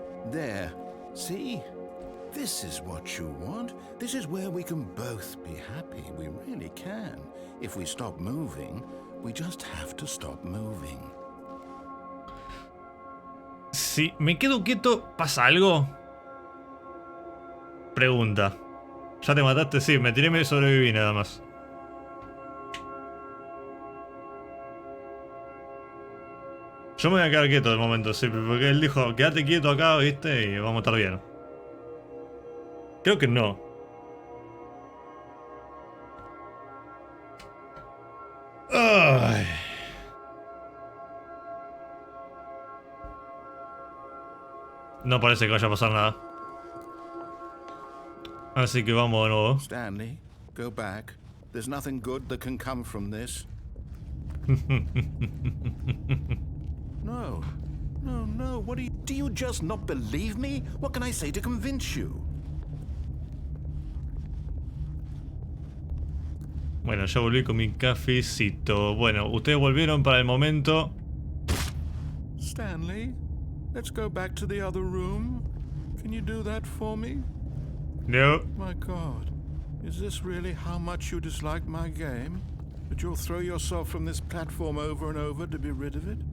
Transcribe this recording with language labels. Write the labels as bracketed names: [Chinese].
[English] There. See? This is what you want. This is where we can both be happy. We really can. If we stop moving, we just have to stop moving. [Spanish] Si me quedo quieto, ¿pasa algo? Pregunta. ¿Ya te mataste? Sí, me tiré y me sobreviví nada más. Yo me voy a quedar quieto de momento, sí, porque él dijo, quédate quieto acá, viste, y vamos a estar bien. Creo que no. Ay. No parece que vaya a pasar nada. Así que vamos de nuevo. [English] Stanley, go back. There's nothing good that can come from this. No. No, no. What do you just not believe me? What can I say to convince you? [Spanish] Bueno, ya volví con mi cafecito. Bueno, ustedes volvieron para el momento. [English] Stanley, let's go back to the other room. Can you do that for me? No. My God, is this really how much you dislike my game? That you'll throw yourself from this platform over and over to be rid of it?